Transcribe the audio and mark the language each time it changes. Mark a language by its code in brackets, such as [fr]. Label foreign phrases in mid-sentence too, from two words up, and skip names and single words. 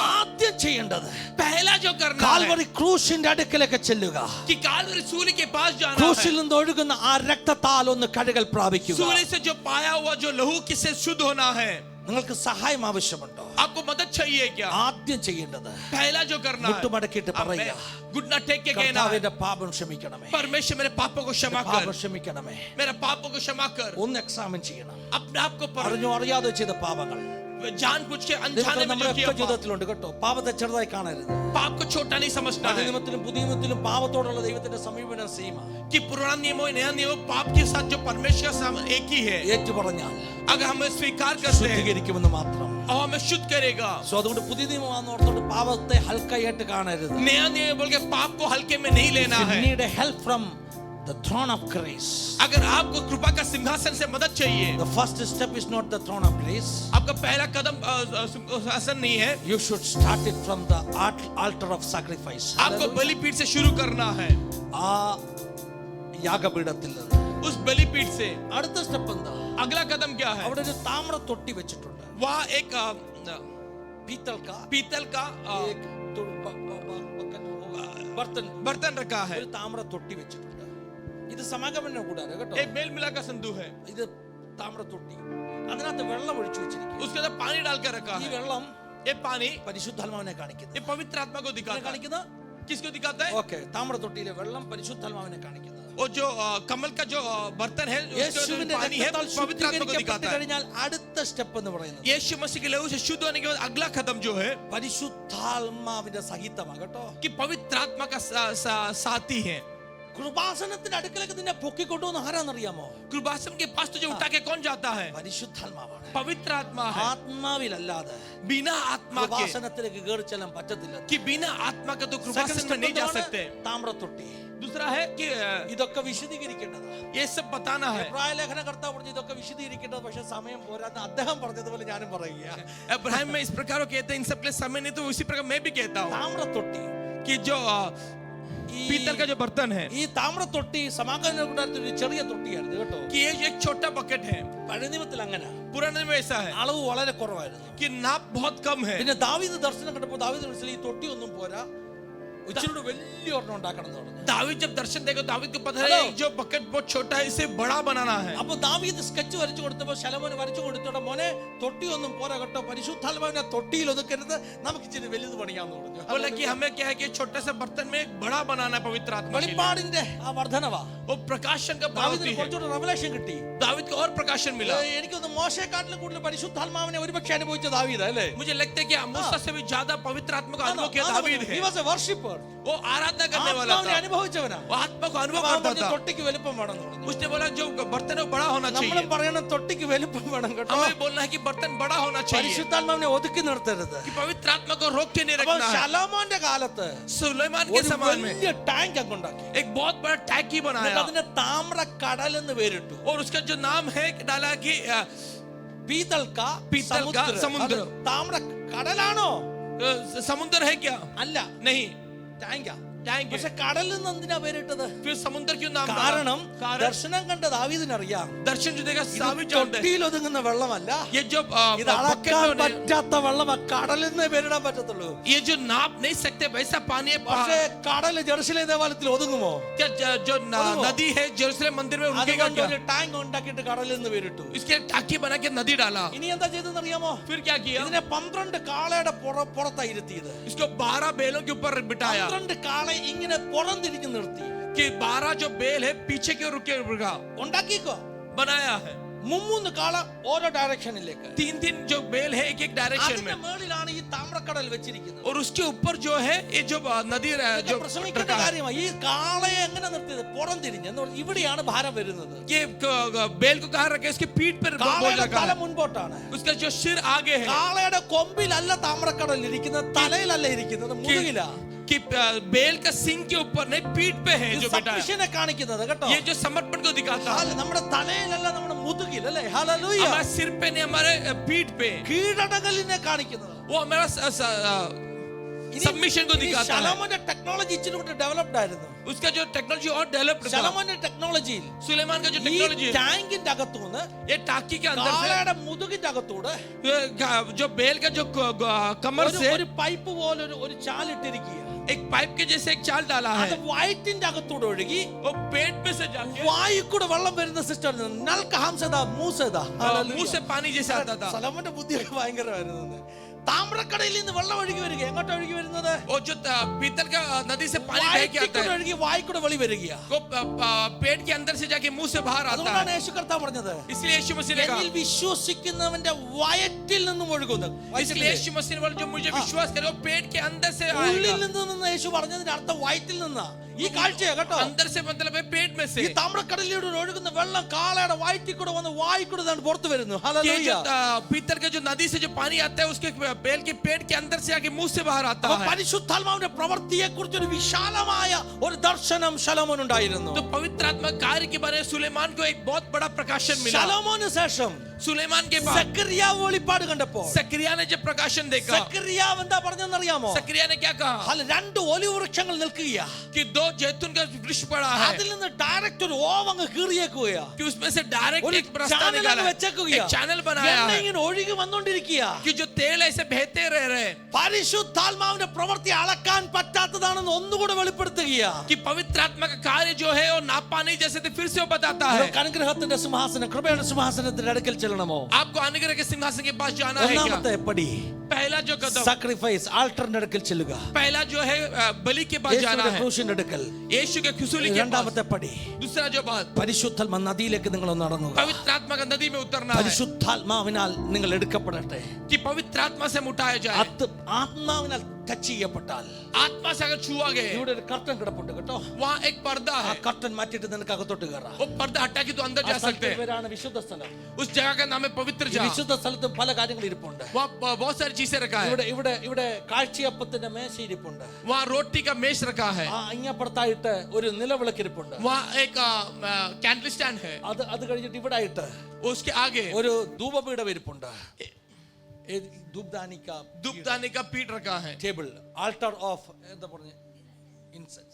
[ml] ആദ്യം ചെയ്യേണ്ടത് [hi] पहला जो करना है [ml] കാൽവറി ക്രൂശിന്റെ അടുക്കലേക്ക് ചെല്ലുക. [hi] कि कालवरी सूली के पास जाना [ml] ക്രൂശിൽ [hi] है. [ml] നിന്ന് ഒഴുകുന്ന ആ രക്തത്താൽ ഒന്ന് കഴുകൽ പ്രാപിക്കുക. [hi] सूली से जो पाया हुआ जो लहू किससे शुद्ध होना है. [ml] നിങ്ങൾക്ക് സഹായം ആവശ്യമുണ്ടോ? [hi] आपको मदद चाहिए क्या? [ml] ആദ്യം ചെയ്യേണ്ടത് [hi] पहला जो करना है, [ml] മുട്ടുമടക്കിയിട്ട് പറയുക, [hi] घुटना टेक के कहना है, [ml] കർത്താവിന്റെ പാപം ക്ഷമിക്കണമേ, [hi] परमेश्वर मेरे पापों को क्षमा कर, [ml] പാപം ക്ഷമിക്കണമേ. [hi] मेरे पापों को क्षमा कर. [ml] ഒന്ന് എക്സാമിൻ ചെയ്യണം. [hi] अपने आप को [ml] അറിഞ്ഞോ അറിയാതെ ചെയ്ത പാപങ്ങൾ [hi] जानबूझ के अनजाने में जो [ml] നമ്മുടെ [hi] किया पाप, [ml] ജീവിതത്തിലുണ്ട് കേട്ടോ. പാപത്തെ ചെറുതായി കാണരുത്. [hi] पाप को छोटा नहीं समझना [ml] പഴയ [hi] है. [ml] നിയമത്തിലും പുതിയ നിയമത്തിലും പാപത്തോടുള്ള ദൈവത്തിന്റെ സമീപനം സെയിം. [hi] कि पुराना नियम और नया नियम पाप के साथ जो परमेश्वर का सामने एक ही है. [ml] ഏറ്റു പറഞ്ഞാൽ [hi] अगर हम स्वीकार करते हैं [ml] ശുദ്ധീകരിക്കുമെന്ന് മാത്രം. [hi] और हमें शुद्ध करेगा. [ml] സോ അതുകൊണ്ട് പുതിയ നിയമമാണെന്ന് ഓർത്തോണ്ട് പാപത്തെ ഹൽക്കയായിട്ട് കാണരുത്. [hi] नया नियम बोल के पाप को हल्के में नहीं लेना है. [en] You need a help from the throne of grace. [hi] अगर आपको कृपा का सिंहासन से मदद चाहिए, [en] The first step is not the throne of grace. [hi] आपका पहला कदम सिंहासन नहीं है. [en] You should start it from the altar of sacrifice. [hi] आपको बलि पीठ से शुरू करना है. [ml] ആ യാഗപീഠത്തിൽ നിന്ന് [hi] उस बलि पीठ से [ml] അടുത്ത സ്റ്റെപ്പ് എന്താ? [hi] अगला कदम क्या है? [ml] അവിടെ ഒരു താമ്ര തൊട്ടി വെച്ചിട്ടുണ്ട്. [hi] वहाँ एक पीतल का पीतल का एक ബർത്തൻ बर्तन रखा है. [ml] ഒരു താമ്ര തൊട്ടി വെച്ചിട്ടുണ്ട്. ഇത് സമാഗമന കൂടാതെ കേട്ടോ. [hi] एक मेल मिला का संदूक है. [ml] ഇത് താമ്ര തൊട്ടി. അതിനകത്ത് വെള്ളം ഒഴിച്ചു വെച്ചിരിക്കുന്നു. [hi] उसके अंदर पानी डालकर रखा [ml] ഈ [hi] है. [ml] വെള്ളം [hi] ये पानी [ml] പരിശുദ്ധാത്മാവിനെ കാണിക്കുന്നു. [hi] ये पवित्र आत्मा को दिखाता है. [ml] കാണിക്കുന്ന [hi] किसको दिखाता है? [ml] ഓക്കെ താമ്ര തൊട്ടിയിലെ വെള്ളം പരിശുദ്ധാത്മാവിനെ കാണിക്കുന്നത്. [hi] और जो कमल का जो बर्तन है उसके अंदर [ml] യേശുവിന്റെ [hi] पानी है, [ml] രക്തത്താൽ [hi] पवित्र आत्मा को [ml] ശുദ്ധീകരിക്കപ്പെട്ട് [hi] दिखाता है. [ml] കഴിഞ്ഞാൽ അടുത്ത സ്റ്റെപ്പ് എന്ന് പറയുന്നത് [hi] यीशु मसीह के लहू से शुद्ध होने के बाद अगला कदम जो है [ml] പരിശുദ്ധാത്മാവിന്റെ സഹിതമാണ് കേട്ടോ. [hi] कि पवित्र आत्मा का साथी है. [ml] കൃപാസനത്തിന്റെ അടുക്കലേക്ക് നിന്നെ പൊക്കിക്കൊണ്ടുവന്ന് ആരാന്നറിയാമോ? [hi] कृपासन के पास तुझे उठा के कौन जाता है? [ml] പരിശുദ്ധാത്മാവാണ്. [hi] पवित्र आत्मा है. [ml] ആത്മാവിലല്ലാതെ [hi] बिना आत्मा के, [ml] കൃപാസനത്തിലേക്ക് കയറി ചെല്ലാൻ പറ്റത്തില്ല. [hi] कि बिना आत्मा के तो कृपासन में नहीं जा सकते. [ml] താമ്ര തൊട്ടി. [hi] दूसरा है कि [ml] ഇതൊക്കെ വിശദീകരിക്കേണ്ടതാ. [hi] ये सब बताना है. [ml] എബ്രായ ലേഖനകർത്താവ് പറഞ്ഞു ഇതൊക്കെ വിശദീകരിക്കേണ്ടത്, പക്ഷെ സമയം പോരാന്ന് അദ്ദേഹം പറഞ്ഞതുപോലെ ഞാനും പറയുക. [hi] अब्राहम में इस प्रकार कहते हैं इन सब के लिए समय नहीं, तो उसी प्रकार मैं भी कहता हूँ [ml] താമ്ര തൊട്ടി [hi] कि जो पीतल का जो बर्तन है, [ml] ഈ താമ്ര തൊട്ടി സമാഗമന കൂടാരത്തിൽ ഒരു ചെറിയ തൊട്ടിയായിരുന്നു കേട്ടോ. [hi] कि ये एक छोटा बकेट है. [ml] പഴയ നിയമത്തിൽ അങ്ങനെ [hi] पुराने में ऐसा है [ml] അളവ് വളരെ കുറവായിരുന്നു. [hi] कि नाप बहुत कम है. [ml] പിന്നെ ദാവീദ് ദർശനം കണ്ടപ്പോൾ ദാവീദ് മനസ്സിലായി ഈ തൊട്ടി ഒന്നും പോരാ, ഇച്ചിരി വലിയ ഒരെണ്ണം ഉണ്ടാക്കണം എന്ന് പറഞ്ഞു. [hi] दावीद जब दर्शन देखो, दावीद को पता हेलो। है जो बकेट बहुत छोटा है इसे बड़ा बनाना है. [ml] അപ്പൊ ദാവീദ് സ്കെച്ച് വരച്ചു കൊടുത്തപ്പോ ശലോമോന് വരച്ചു കൊടുത്തോടെ മോനെ തൊട്ടി ഒന്നും പോരാ കേട്ടോ, പരിശുദ്ധാത്മാവിനെ തൊട്ടിയിൽ ഒതുക്കരുത്, നമുക്ക് ഇച്ചിരി വലുത് പണിയാന്ന് പറഞ്ഞു. [hi] बोला कि हमें क्या है कि छोटे से बर्तन में एक बड़ा बनाना है पवित्र आत्मा के लिए. [ml] വെളിപ്പാടിന്റെ ആ വർധനവാ [hi] वो प्रकाशन का [ml] ദാവീദിന് [hi] बढ़ोतरी है. [ml] കുറച്ചുകൂടെ റെവലേഷൻ കിട്ടി. [hi] दावीद को और प्रकाशन मिला. [ml] എനിക്കൊന്ന് മോശയെക്കാട്ടിലും കൂടുതൽ പരിശുദ്ധാത്മാവിനെ ഒരുപക്ഷെ അനുഭവിച്ച ദാവീദ് അല്ലേ? [hi] मुझे लगता है कि मूसा से भी ज्यादा पवित्र आत्मा का अनुभव किया दावीद [en] He [hi] है. [en] was a worshipper. [hi] वो आराधना करने वाला [ml] ആത്മാവിനെ [hi] था. [ml] അനുഭവിച്ചവനാ. [hi] वो आत्मा को अनुभव [ml] അവൻ [hi] करता [ml] പറഞ്ഞു, [hi] था. [ml] തൊട്ടിക്ക് വലുപ്പം വേണമെന്ന് പറഞ്ഞു. [hi] उसने बोला जो बर्तन है वो बड़ा होना [ml] നമ്മളും [hi] चाहिए. [ml] പറയണം തൊട്ടിക്ക് വലുപ്പം വേണം കേട്ടോ. [hi] हमें बोलना है कि बर्तन बड़ा होना चाहिए, [ml] പരിശുദ്ധാത്മാവിനെ ഒതുക്കി നിർത്തരുത്. [hi] कि पवित्र आत्मा को रोक के नहीं [ml] അപ്പൊ [hi] रखना है. [ml] ശലോമോന്റെ കാലത്ത് [hi] सुलेमान के [ml] ഒരു [hi] समय में [ml] വലിയ ടാങ്ക് അങ്ങ് ഉണ്ടാക്കി. [hi] एक बहुत बड़ा टैंक ही बनाया [ml] എന്നിട്ട് അതിനെ താമ്ര കടൽ എന്ന് പേരിട്ടു. [hi] और उसका जो नाम है डाला कि पीतल का पीतल का समुद्र. [ml] അത് താമ്ര കടലാണോ? [hi] समुद्र है क्या? [ml] അല്ല, [hi] नहीं, [ml] ടാങ്കാ. [hi] टैंक है. [ml] പക്ഷെ കടലിൽ നിന്ന് എന്തിനാ പേരിട്ടത്? [hi] फिर समुद्र क्यों नाम डाला? [ml] കാരണം [hi] कारण [ml] ദർശനം കണ്ട ദാവീദിനറിയാം [hi] दर्शन जो देखा [ml] ഇത് [hi] दावीद जानते हैं [ml] തൊട്ടിയിൽ ഒതുങ്ങുന്ന വെള്ളമല്ല, [hi] ये जो [ml] ഇത് അളക്കാൻ [hi] बकेट में [ml] പറ്റാത്ത വെള്ളം കടലിൽ നിന്ന് പേരിടാൻ പറ്റത്തുള്ളൂ. [hi] ये जो नाप नहीं सकते वैसा पानी है. [ml] പക്ഷേ കടല് ജെറുസലേം ദേവാലയത്തിൽ ഒതുങ്ങുമോ? [hi] क्या जो नदी है जेरूसलम मंदिर में रुकेगा [ml] അതുകൊണ്ട് [hi] क्या? [ml] ഒരു ടാങ്ക് ഉണ്ടാക്കിയിട്ട് കടലിൽ നിന്ന് പേരിട്ടു. [hi] इसके लिए टाकी बना के नदी डाला. [ml] ഇനി എന്താ ചെയ്തെന്ന് അറിയാമോ? [hi] फिर क्या किया? [ml] ഇതിനെ 12 കാളയുടെ പുറത്തായി ഇരുത്തിയത്. [hi] इसको 12 बैलों के ऊपर बिठाया [ml] 12 കാളെ ഇങ്ങനെ പുറംതിരിഞ്ഞ് നിർത്തി. [hi] कि 12 जो बैल है पीछे की ओर रुके रुका [ml] ഉണ്ടാക്കിക്കോ. [hi] बनाया है. [ml] മുമ്മൂന്ന് കാള ഓരോ ഡയറക്ഷനിലേക്ക്. [hi] 3 जो बैल है एक डायरेक्शन [ml] അതിന്റെ [hi] में, [ml] മേളിലാണ് ഈ താമ്രക്കടൽ വെച്ചിരിക്കുന്നത്. [hi] और उसके ऊपर जो है ये जो नदी जो [ml] പ്രസംഗിക്കേണ്ട കാര്യമാണ്. ഈ കാളയെ എങ്ങനെ നിർത്തിയത്? പുറം തിരിഞ്ഞ്. ഇവിടെയാണ് ഭാരം വരുന്നത്. [hi] ये बैल को कहाँ रखे? उसके पीठ पर बोझ [ml] കാളയുടെ [hi] रखा [ml] തല [hi] है, [ml] മുൻപോട്ടാണ്. [hi] उसका जो सिर आगे है. [ml] കാളയുടെ കൊമ്പിലല്ല താമ്രക്കടൽ ഇരിക്കുന്നത്, തലയിലല്ല ഇരിക്കുന്നത്, മുതുകിലാ. [hi] कि बैल का सिंग के ऊपर नहीं, पीठ पे है जो बेटा है. [ml] സബ്മിഷനെ കാണിക്കുന്നത് കേട്ടോ. [hi] ये जो समर्पण को दिखाता है, [ml] നമ്മുടെ തലയിലല്ല, നമ്മുടെ മുതുകിൽ അല്ലേ. ഹല്ലേലൂയ. [hi] हमारे सिर पे नहीं, हमारे पीठ पे. [ml] കീഴടങ്ങലിനെ കാണിക്കുന്നത്. [hi] वो हमारा सबमिशन को दिखाता है. [ml] ശലോമോന്റെ ടെക്നോളജി ഇച്ചിരി കൂടി ഡെവലപ്ഡ് ആയിരുന്നു. [hi] उसका जो टेक्नोलॉजी और डेवलप्ड था. [ml] ശലോമോന്റെ ടെക്നോളജിയിൽ [hi] सुलेमान का जो [ml] ഈ [hi] टेक्नोलॉजी है, [ml] ടാങ്കിന്റെ അകത്തുനിന്ന് [hi] ये टाकी के अंदर से [ml] കാളയുടെ മുതുകിന്റെ അകത്തൂടെ [hi] जो बैल का जो कमर से [ml] ഒരു പൈപ്പ് പോലെ ഒരു ചാലിട്ടിരിക്കുക. [hi] एक पाइप के जैसे एक चाल डाला [ml] അത് [hi] है, [ml] വയറ്റിന്റെ അകത്തൂടെ ഒഴുകി [hi] वो पेट में से जाके [ml] വായു കൂടെ വെള്ളം വരുന്ന സിസ്റ്റർ [hi] मुंह से पानी जैसे आता था. [ml] സലോമോന്റെ ബുദ്ധിയൊക്കെ ഭയങ്കരമായിരുന്നു. താമ്രക്കടയിൽ നിന്ന് വെള്ളം ഒഴുകി വരിക. എങ്ങോട്ട് ഒഴുകി വരുന്നത്? [hi] और जो पीतल का नदी से पानी बह के आता है, [ml] ഒഴുകി വായിക്കൂടെ വെളി വരിക. [hi] वो पेट के अंदर से जाके मुंह से बाहर आता [ml] അതുകൊണ്ടാണ് [hi] है. [ml] യേശു കർത്താവ് പറഞ്ഞത്, [hi] इसलिए यीशु मसीह ने [ml] എന്നിൽ [hi] कहा, [ml] വിശ്വസിക്കുന്നവന്റെ വയറ്റിൽ നിന്നും ഒഴുകുന്നു. [hi] इसलिए यीशु मसीह ने बोला जो मुझे विश्वास करे वो पेट के अंदर से [ml] ഉള്ളിൽ [hi] आएगा. [ml] നിന്ന് യേശു പറഞ്ഞതിന്റെ അർത്ഥം വയറ്റിൽ നിന്നാ. ഈ കാഴ്ചയാ കേട്ടോ. [hi] अंदर से मतलब है पेट में से. [ml] ഈ താമ്രക്കടലിലൂടെ ഒഴുകുന്ന വെള്ളം കാളയുടെ വയറ്റിൽ കൂടെ വന്ന് വായിക്കൂടെ പുറത്തു വരുന്നു. [hi] ये [ml] ഹല്ലേലൂയ. [hi] जो पीतल का जो नदी से जो पानी आता है उसके बैल के पेट के अंदर से आके मुंह से बाहर आता [ml] അപ്പൊ [hi] है. [ml] പരിശുദ്ധാത്മാവിന്റെ പ്രവൃത്തിയെ കുറിച്ച് ഒരു വിശാലമായ ഒരു ദർശനം ശലോമോൻ ഉണ്ടായിരുന്നു. [hi] तो पवित्र आत्मा कार्य के बारे में सुलेमान को एक बहुत बड़ा प्रकाशन मिला. [ml] ശലോമോന് ശേഷം [hi] सुलेमान के बाद [ml] സെക്കറിയാവ് വെളിപ്പാട് കണ്ടപ്പോൾ [hi] सकरिया ने जब प्रकाशन देखा, [ml] സെക്കറിയാവ് എന്താ പറഞ്ഞെന്നറിയാമോ? [hi] सकरिया ने क्या कहा? [ml] അല്ല, രണ്ട് ഒലിവ് വൃക്ഷങ്ങൾ നിൽക്കുകയാ. [hi] कि 2 जैतून का वृक्ष पड़ा है, [ml] അതിൽ നിന്ന് ഡയറക്റ്റ് ഒരു ഓവങ്ങ് കീറിയേക്കുകയാ. [hi] कि उसमें से डायरेक्ट [ml] ഒരു [hi] एक रास्ता [ml] ചാനൽ [hi] निकाला है, [ml] വെച്ചേക്കുകയാ. [hi] एक चैनल बनाया [ml] എണ്ണ [hi] है, [ml] ഇങ്ങനെ ഒഴുകി വന്നോണ്ടിരിക്കുക. [hi] कि जो तेल ऐसे बहते रह रहे, [ml] പരിശുദ്ധാത്മാവിന്റെ പ്രവൃത്തി അളക്കാൻ പറ്റാത്തതാണെന്ന് ഒന്നുകൂടെ വെളിപ്പെടുത്തുകയാ. [hi] कि पवित्र आत्मा का कार्य जो है वो नापा नहीं जैसे थे, फिर से वो बताता है. [ml] നിങ്ങൾക്ക് അനുഗ്രഹത്തിന്റെ സിംഹാസനം, കൃപയുടെ സിംഹാസനത്തിന്റെ അടുക്കൽ ചെല്ലണമോ? [hi] आपको अनुग्रह के सिंहासन के पास जाना है क्या? [ml] ഒന്നാമത്തെ പടി [hi] पहला जो कदम, [ml] സാക്രിഫൈസ്, ആൾട്ടറിന്റെ അടുക്കൽ ചെല്ലുക. [hi] पहला जो है बलि के पास जाना [ml] യേശുവിന്റെ [hi] है, [ml] ക്രൂശിന്റെ അടുക്കൽ. [hi] यीशु के खुसूली के पास. [ml] രണ്ടാമത്തെ പടി [hi] दूसरा जो बात, [ml] പരിശുദ്ധാത്മ നദിയിലേക്ക് നിങ്ങൾ നടന്നു. [hi] पवित्र आत्मा का नदी में उतरना है, [ml] പരിശുദ്ധാത്മാവിനാൽ നിങ്ങൾ എടുക്കപ്പെടട്ടെ. [hi] कि पवित्र आत्मा से हम उठाया जाए. [ml] ആത്മാവിനാൽ ടച്ച് ചെയ്യപ്പെട്ടാൽ [hi] आत्मा से अगर छुआ गए, [ml] ഇവിടെ ഒരു കർട്ടൻ കിടപ്പുണ്ട് കേട്ടോ. [hi] वहाँ एक पर्दा [ml] ആ [hi] है, [ml] കർട്ടൻ മാറ്റിയിട്ട് നിനക്ക് അകത്തോട്ട് കയറാം. [hi] वो पर्दा हटा के तो अंदर जा सकते हैं. [ml] പേരാണ് വിശുദ്ധ സ്ഥലം. [hi] उस जगह का नाम है पवित्र [ml] ഈ [hi] जगह. [ml] വിശുദ്ധ സ്ഥലത്ത് പല കാര്യങ്ങൾ ഇരിപ്പുണ്ട്. [hi] वहाँ बहुत सारी चीजें रखा है. [ml] ഇവിടെ ഇവിടെ ഇവിടെ കാഴ്ചയപ്പത്തിന്റെ മേശ ഇരിപ്പുണ്ട്. [hi] वहाँ रोटी का मेज रखा है. [ml] ആ ഇങ്ങപ്പുറത്തായിട്ട് ഒരു നിലവിളക്ക് ഇരിപ്പുണ്ട്. [hi] वहाँ एक [en] candle stand [hi] है. [ml] അത് കഴിഞ്ഞിട്ട് ഇവിടെ ആയിട്ട് [hi] उसके आगे [ml] ഒരു ധൂപപീഠം ഇരിപ്പുണ്ട്. [hi] धूपदानी का पीठ रखा है. [en] table, altar of [ml] എന്താ പറഞ്ഞ [en] incense.